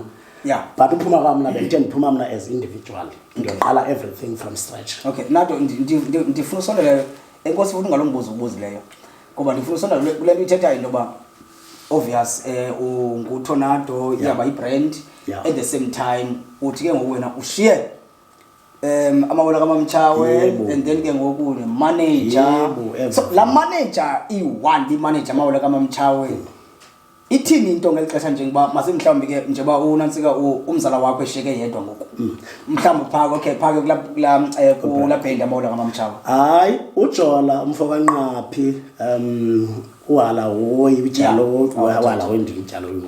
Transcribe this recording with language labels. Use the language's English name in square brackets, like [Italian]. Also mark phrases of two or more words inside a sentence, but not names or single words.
[English] Yeah. [Xhosa] But uphuma kwami mna bendithe ndiphuma mna [English] as individual. [Xhosa] Ndiyoqala [English] everything from scratch. [Xhosa] Okay, Nado ndifuna usondela enkosi futhi ngalombuzo ubuzileyo. Ngoba ndifuna usondela kule nto ithetha into ba obvious nguTornado yaba ibrand [English] at the same time [Xhosa] uthi ke ngoku wena ushiye amawele kaMamtshawe [English] and then [Xhosa] ke ngoku ne manager. So la manager i1 manager amawele kaMamtshawe ithini into ngelixesha njengoba masemhlawumbi ke njengoba unantsika umzala wakho esheke yedwa ngoku mhlawumbi phaka kula band amawele kaMamtshawe. Hayi uJola umfo kaNqaphi uhala hoyi bijalo wala wendijalo yini.